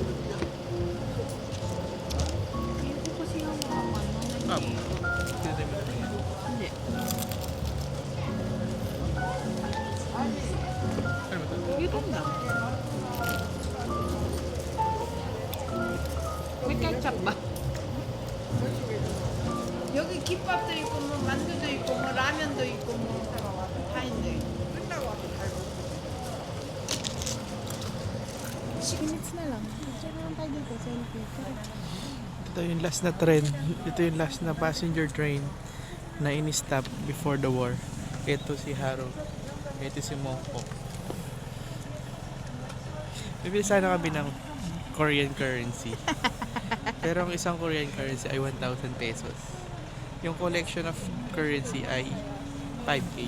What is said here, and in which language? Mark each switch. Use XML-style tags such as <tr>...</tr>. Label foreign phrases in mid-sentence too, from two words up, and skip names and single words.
<tl>Ayoko kasi yung mga ano. Tinatay mo na ba yan? Hindi. Ano ba ito? Yun lang. May ketchup ba?</tl> <ko>여기 김밥도 있고 뭐 만두도 있고 뭐 라면도 있고 뭐 다 있네. 끝나고 와서 잘 먹어.</ko> <tl>6 minutes na lang. Picture lang tayo dito. Selfie. Ito yung last na train. Ito yung last na</tl> <en>passenger train</en> <tl>na in-stop</tl> <en>before the war.</en> <tl>Ito si Haro. Ito si Mongko. Bibili sana kami ng</tl> <en>Korean currency.</en> <tl>Pero ang isang</tl> <en>Korean currency</en> <tl>ay 1,000 pesos. Yung</tl> <en>collection of currency</en> <tl>ay 5K.</tl>